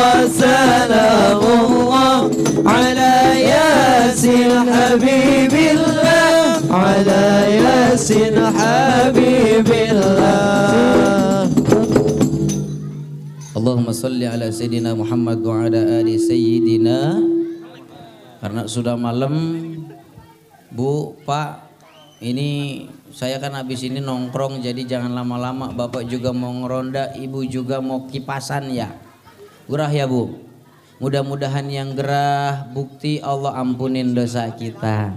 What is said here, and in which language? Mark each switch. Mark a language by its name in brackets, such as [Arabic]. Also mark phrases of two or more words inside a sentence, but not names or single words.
[Arabic] سلام الله على يس حبيب الله على يس حبيب الله. اللهم صل على سيدنا محمد وعلى آل سيدنا. [Indonesian] Karena sudah malam, Bu, Pak, ini saya kan habis ini nongkrong, jadi jangan lama-lama. Bapak juga mau ngeronda, Ibu juga mau kipasan ya. Gerah ya Bu. Mudah-mudahan yang gerah, bukti Allah ampunin dosa kita.